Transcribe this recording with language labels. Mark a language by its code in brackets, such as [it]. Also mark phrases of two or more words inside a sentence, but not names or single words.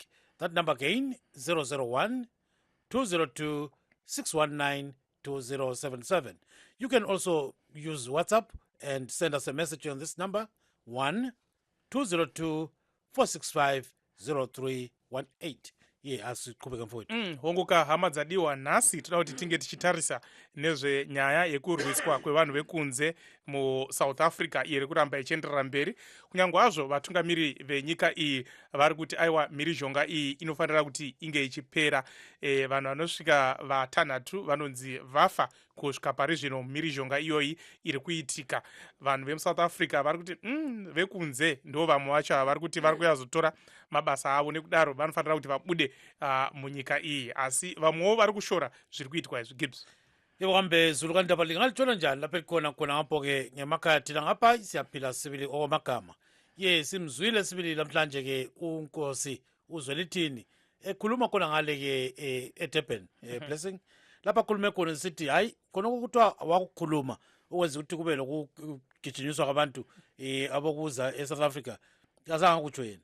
[en] That number again, 001-202-619-2077. You can also use WhatsApp and send us a message on this number, 1-202-465-0318. [nd] asiqhubeka mfowethu [sn] honguka hama dzadiwa nhasi toda kuti tinge tichitarisa nezvenyaya yekurwiswa kwevanhu vekunze muSouth Africa iri kuramba ichienderera mberi, kunyange hazvo vatungamiri venyika iyi vari kuti aiwa mhirizhonga iyi inofanira kuti inge ichipera. Vanhu vanosvika vatanhatu vanonzi vafa kusvika pari zvino mhirizhonga iyoyi iri kuitika. Vanhu vemuSouth Africa vari kuti vekunze ndo vamwe vacho vari kuti vari kuyazotora mabasa avo, nekudaro vanofanira kuti vabude munyika iyi, asi vamwewo vari kushora zviri kuitwa izvi. Gibbs [nd] yehambe Zulu kandaba lingalithola njani lapha khona ngapho-ke ngemakhaya thina ngapha siyaphila sibili okwamagama. Simzwile sibili namhlanje ke uNkosi uZwelithini ekhuluma khona ngale-ke eDurban Blessing, lapha khulume khona sithi hayi khona ukuthiwa wakukhuluma ukwenza ukuthi kube lokugijinyiswa kwabantu abokuza eSouth Africa azange kutsho yena.